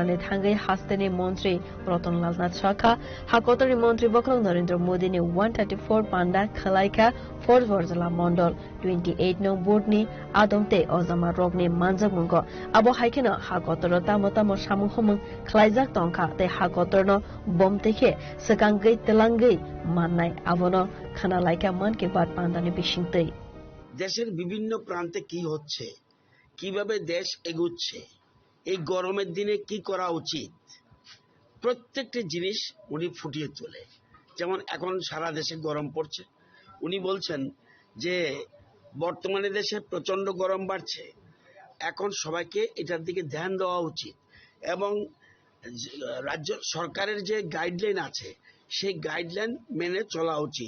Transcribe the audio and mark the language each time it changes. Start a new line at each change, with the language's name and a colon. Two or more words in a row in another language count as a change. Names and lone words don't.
Kok Borok: ne thangai hastani Montri Ratan Lal Nath shakha Hagotor ni Montri Bokrok Narendra Modi ni 134 panda khalaika for Vartala Mondal 28 nong board ni adomte ozama rog ni manjak mungo abo haikena Hagotor tamata mo samung homung khlaijak tongkha te Hagotor no bom tekhe sekangai telangai mannai abono khana laika man ke bad pandani bishingtei
Bangla: দেশের বিভিন্ন প্রান্তে কি হচ্ছে, কিভাবে দেশ এগোচ্ছে, এই গরমের দিনে কি করা উচিত, প্রত্যেকটা জিনিস উনি ফুটিয়ে তোলে। যেমন এখন সারা দেশে গরম পড়ছে, উনি বলছেন যে বর্তমানে দেশে প্রচন্ড গরম বাড়ছে, এখন সবাইকে এটার দিকে ধ্যান দেওয়া উচিত এবং রাজ্য সরকারের যে গাইডলাইন আছে সেই গাইডলাইন মেনে চলা উচিত।